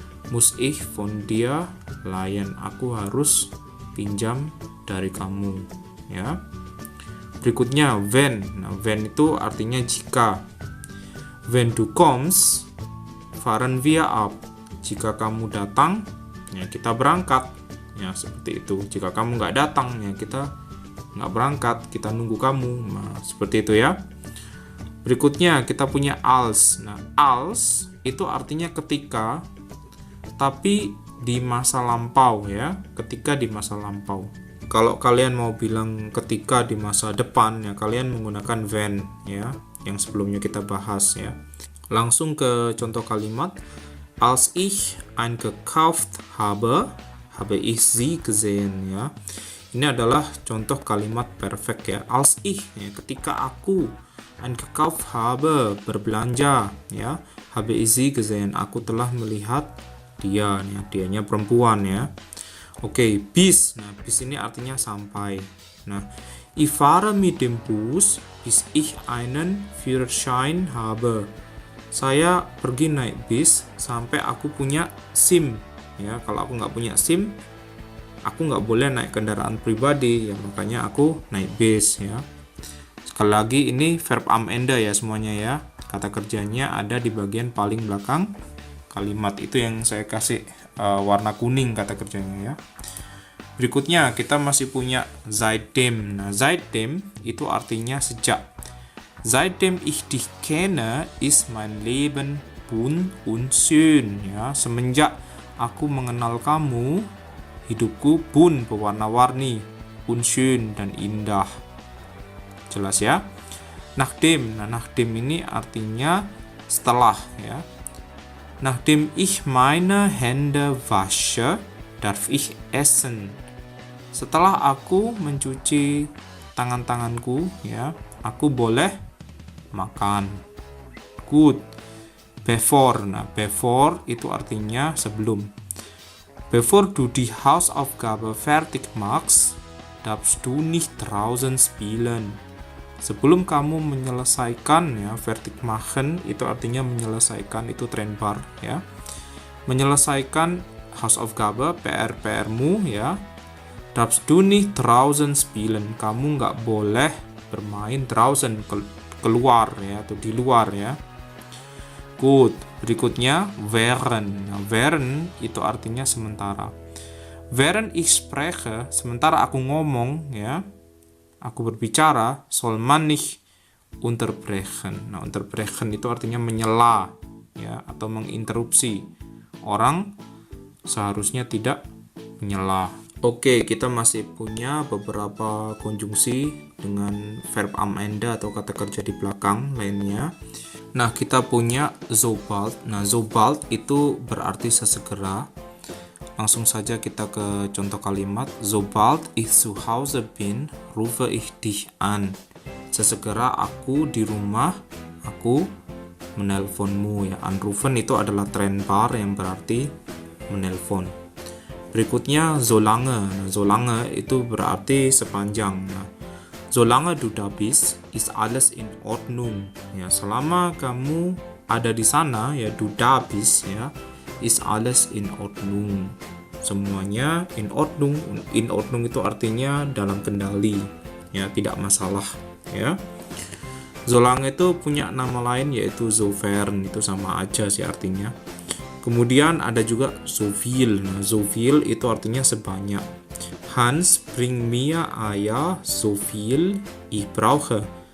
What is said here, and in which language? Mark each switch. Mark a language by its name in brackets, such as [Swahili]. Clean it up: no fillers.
[German] Muss ich von dir leihen, [Indonesian] aku harus pinjam dari kamu ya. Berikutnya wenn. Nah, wenn itu artinya jika. [German] Wenn du kommst, fahren wir ab. [Indonesian] Jika kamu datang, ya kita berangkat. Ya seperti itu. Jika kamu nggak datang, ya kita nggak berangkat, kita nunggu kamu. Nah, seperti itu ya. Berikutnya kita punya als. Nah, als itu artinya ketika, tapi di masa lampau ya, ketika di masa lampau. Kalau kalian mau bilang ketika di masa depan ya, kalian menggunakan when ya, yang sebelumnya kita bahas ya. Langsung ke contoh kalimat. [German] Als ich ein gekauft habe, habe ich sie gesehen ya. [Indonesian] Ini adalah contoh kalimat perfect ya. [German] Als ich [Indonesian] ya, ketika aku [German] ein gekauft habe, [Indonesian] berbelanja ya, [German] habe ich sie gesehen, [Indonesian] aku telah melihat dia ya, dianya perempuan ya. Oke, bis. Nah, bis ini artinya sampai. [German] Nah, ich fahre mit dem Bus bis ich einen Führerschein habe. [Indonesian] Saya pergi naik bis sampai aku punya SIM ya. Kalau aku nggak punya SIM, aku nggak boleh naik kendaraan pribadi ya, makanya aku naik bis ya. Sekali lagi ini verb am Ende ya semuanya ya. Kata kerjanya ada di bagian paling belakang kalimat, itu yang saya kasih warna kuning kata kerjanya ya. Berikutnya kita masih punya seitdem. Nah, seitdem itu artinya sejak. [German] Seitdem ich dich kenne, ist mein Leben bunt und schön ya. [Indonesian] Semenjak aku mengenal kamu, hidupku bunt, berwarna-warni, [German] und schön [Indonesian] dan indah. Jelas ya. Nachdem. Nah, nachdem ini artinya setelah ya. [German] Nachdem ich meine Hände wasche, darf ich essen. [Indonesian] Setelah aku mencuci tangan-tanganku, ya, aku boleh makan. Good. Bevor. Nah, bevor itu artinya sebelum. [German] Bevor du die Hausaufgabe fertig machst, darfst du nicht draußen spielen. [Indonesian] Sebelum kamu menyelesaikan ya, fertig machen itu artinya menyelesaikan, itu trennbar ya. Menyelesaikan Hausaufgabe, PR-mu ya. [German] Darfst du nicht draußen spielen. [Indonesian] Kamu nggak boleh bermain draußen, keluar ya, atau di luar ya. Good. Berikutnya während. Nah, während itu artinya sementara. [German] Während ich spreche, [Indonesian] sementara aku ngomong ya, aku berbicara, [German] soll man nicht unterbrechen. [Indonesian] Nah, unterbrechen itu artinya menyela ya, atau menginterupsi. Orang seharusnya tidak menyela. Oke, kita masih punya beberapa konjungsi dengan verb am Ende atau kata kerja di belakang lainnya. Nah, kita punya sobald. Nah, sobald itu berarti sesegera. Langsung saja kita ke contoh kalimat. [German] Sobald ich zu Hause bin, rufe ich dich an. [Indonesian] Sesegera aku di rumah, aku menelponmu ya. Anrufen itu adalah trennbar yang berarti menelpon. Berikutnya solange. Nah, solange itu berarti sepanjang. Nah, [German] Solange du da bist, ist alles in Ordnung. [Indonesian] Ya, selama kamu ada di sana, ya [German] du da bist, [Indonesian] ya, [German] ist alles in Ordnung. [Indonesian] Semuanya in Ordnung. In Ordnung itu artinya dalam kendali, ya, tidak masalah, ya. Solange itu punya nama lain yaitu sofern, itu sama aja sih artinya. Kemudian ada juga so viel. Nah, so viel itu artinya sebanyak. [German] Hans, bring mir Eier so viel ich brauche.